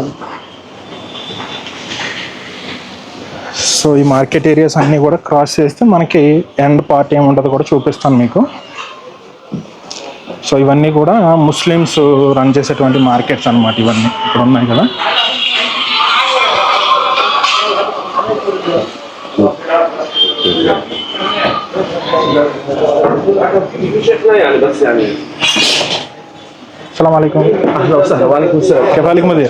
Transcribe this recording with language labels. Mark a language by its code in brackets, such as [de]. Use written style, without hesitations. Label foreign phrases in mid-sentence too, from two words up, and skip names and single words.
[te] సో ఈ మార్కెట్ ఏరియాస్ అన్నీ కూడా క్రాస్ చేస్తే మనకి [en] end part [te] ఏముంటుందో కూడా చూపిస్తాను మీకు. సో ఇవన్నీ కూడా [en] Muslims run [te] చేసేటువంటి మార్కెట్స్ అన్నమాట. ఇవన్నీ ఇక్కడ ఉన్నాయి కదా. [ar] السلام عليكم. اهلا وسهلا. وعليكم السلام. كيف حالك مدير؟